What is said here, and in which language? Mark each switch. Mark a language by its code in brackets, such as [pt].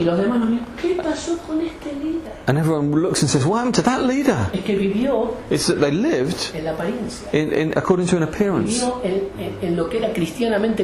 [es] los demás nos miran, ¿qué pasó con este líder? [en] And everyone looks and says, what happened to that leader? [es] Es que vivió [en] It's that they lived [es] en la apariencia, [en] according to an appearance. [es] vivió en lo que era cristianamente